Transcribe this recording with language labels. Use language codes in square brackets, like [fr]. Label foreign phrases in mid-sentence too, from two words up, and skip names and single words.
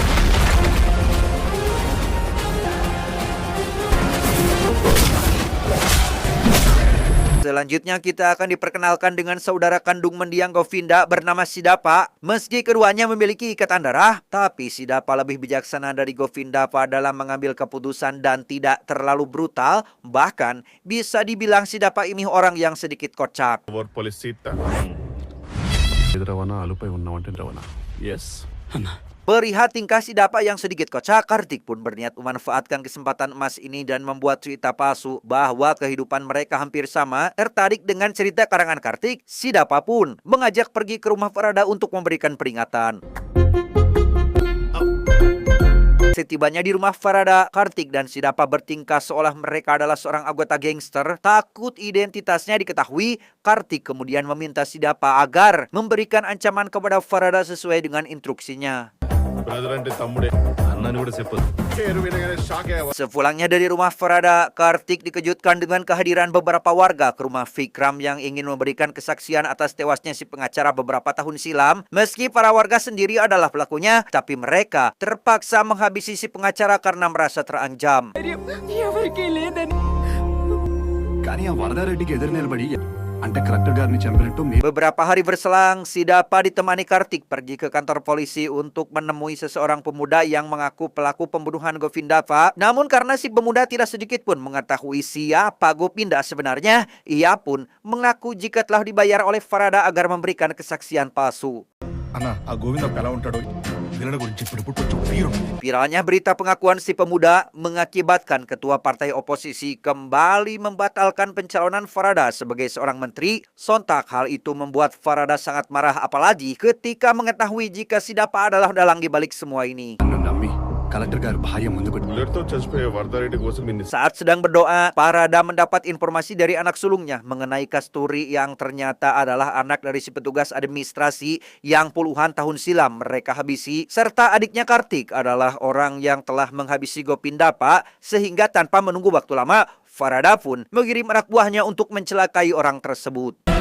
[id] Selanjutnya kita akan diperkenalkan dengan saudara kandung mendiang Govinda bernama Sidapa. Meski keduanya memiliki ikatan darah, tapi Sidapa lebih bijaksana dari Govindapa dalam mengambil keputusan dan tidak terlalu brutal. Bahkan bisa dibilang Sidapa ini orang yang sedikit kocak. [te] ఎదురవనా అలుపై ఉన్నావంటే రవనా ఎస్ అన్నా [id] Perihal tingkah Sidapa yang sedikit kocak, Kartik pun berniat memanfaatkan kesempatan emas ini dan membuat cerita palsu bahwa kehidupan mereka hampir sama. Tertarik dengan cerita karangan Kartik, Sidapa pun mengajak pergi ke rumah Farada untuk memberikan peringatan. Setibanya di rumah Farada, Kartik dan Sidapa bertingkah seolah mereka adalah seorang anggota gangster. Takut identitasnya diketahui, Kartik kemudian meminta Sidapa agar memberikan ancaman kepada Farada sesuai dengan instruksinya. [te] బ్రదర్ అంటే తమ్ముడే అన్నని కూడా చెప్పదు పేరు వినగానే షాక్ అయ్యావా [id] Sepulangnya dari rumah Farada, Kartik dikejutkan dengan kehadiran beberapa warga ke rumah Vikram yang ingin memberikan kesaksian atas tewasnya si pengacara beberapa tahun silam. Meski para warga sendiri adalah pelakunya, tapi mereka terpaksa menghabisi si pengacara karena merasa terancam. [te] ఎవరికీ లేదని కానీ ఆ వరదారెడ్డికి ఎదురు నిలబడి అంటే కలెక్టర్ గారిని చంపినట్టు మీరు [id] Beberapa hari berselang, Sidapa ditemani Kartik pergi ke kantor polisi untuk menemui seseorang pemuda yang mengaku pelaku pembunuhan Govindava. Namun karena si pemuda tidak sedikit pun mengetahui siapa Govinda sebenarnya, ia pun mengaku jika telah dibayar oleh Farada agar memberikan kesaksian palsu. [te] అన్న ఆ గోవిందప్ప ఎలా ఉంటాడో వీళ్ళ గురించి ఇప్పుడు కొంచెం ఫీర్ ఉంది [id] Viralnya berita pengakuan si pemuda mengakibatkan ketua partai oposisi kembali membatalkan pencalonan Farada sebagai seorang menteri. Sontak hal itu membuat Farada sangat marah, apalagi ketika mengetahui jika Sidapa adalah dalang di balik semua ini. [te] నన్ను నమ్మి కలెక్టర్ గారు భార్య ముందు పెట్టి బుల్లెట్తో చచ్చిపోయే వరదారెడ్డి కోసం ఇన్ని [id] Saat sedang berdoa, Parada mendapat informasi dari anak sulungnya mengenai Kasturi yang ternyata adalah anak dari si petugas administrasi yang puluhan tahun silam mereka habisi, serta adiknya Kartik adalah orang yang telah menghabisi Gopindapa, sehingga tanpa menunggu waktu lama, Farada pun mengirim anak buahnya untuk mencelakai orang tersebut.